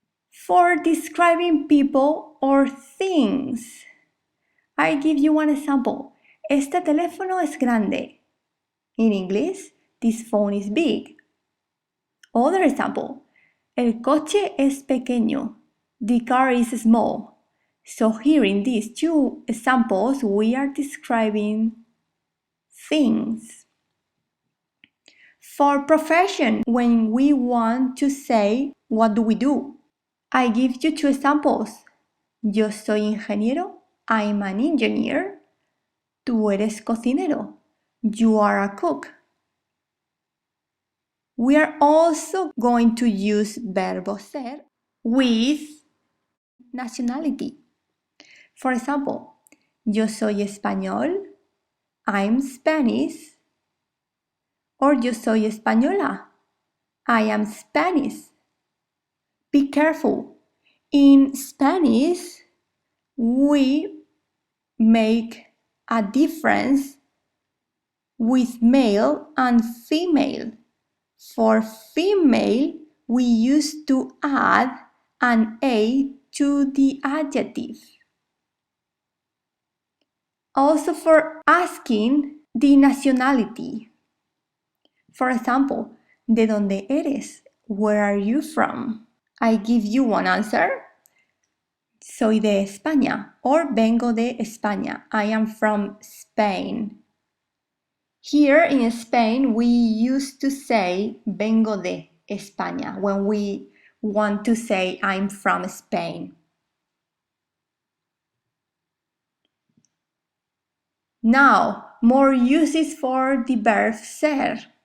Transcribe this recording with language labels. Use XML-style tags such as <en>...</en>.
<en>For describing people or things. I give you one example.</en> <es>Este teléfono es grande.</es> <en>In English, this phone is big. Other example.</en> <es>El coche es pequeño.</es> <en>The car is small. So here in these two examples, we are describing things. For profession, when we want to say, what do we do? I give you two examples.</en> <es>Yo soy ingeniero.</es> <en>I'm an engineer.</en> <es>Tú eres cocinero.</es> <en>You are a cook. We are also going to use verbo ser with nationality. For example,</en> <es>yo soy español.</es> <en>I'm Spanish. Or</en> <es>yo soy española.</es> <en>I am Spanish. Be careful. In Spanish, we make a difference with male and female. For female, we used to add an A to the adjective. Also for asking the nationality. For example,</en> <es>¿de dónde eres?</es> <en>Where are you from? I give you one answer.</en> <es>Soy de España</es> <en>or</en> <es>vengo de España.</es> <en>I am from Spain. Here in Spain, we used to say</en> <es>vengo de España</es> <en>when we want to say I'm from Spain. Now, more uses for the verb ser.</en>